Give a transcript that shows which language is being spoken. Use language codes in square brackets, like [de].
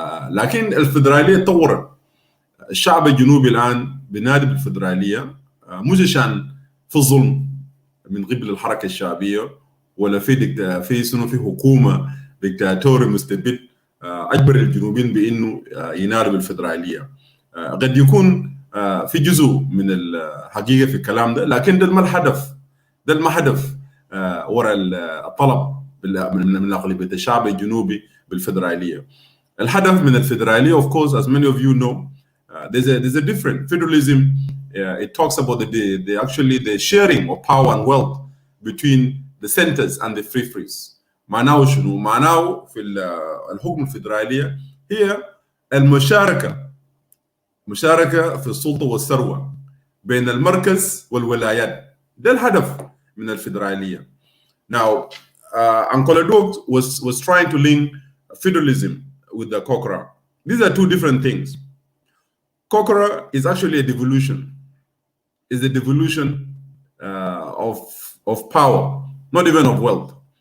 [ar] لكن الفدرالية تطورت. الشعب الجنوبي الآن بينادي بالفدرالية مش عشان في ظلم من قبل الحركة الشعبية ولا في حكومة ديكتاتوري مستبد أجبر الجنوبيين بأنه ينادوا بالفدرالية. قد يكون في جزء من الحقيقة في الكلام ده، لكن ده ما هدف وراء الطلب من أغلبية الشعب الجنوبي بالفدرالية. الهدف من الفدرالية [en] of course as many of you know there's a different federalism. It talks about the sharing of power and wealth between the centers and the free-frees. [ar] معناه شنو؟ معناه في الحكم الفدرالية هي المشاركة في السلطة والثروة بين المركز والولايات. ده الهدف من الفدرالية. [en] Now, Uncle Adwok was trying to link federalism with the Kokora. These are two different things. Kokora is actually a devolution. It's a devolution of power, not even of wealth.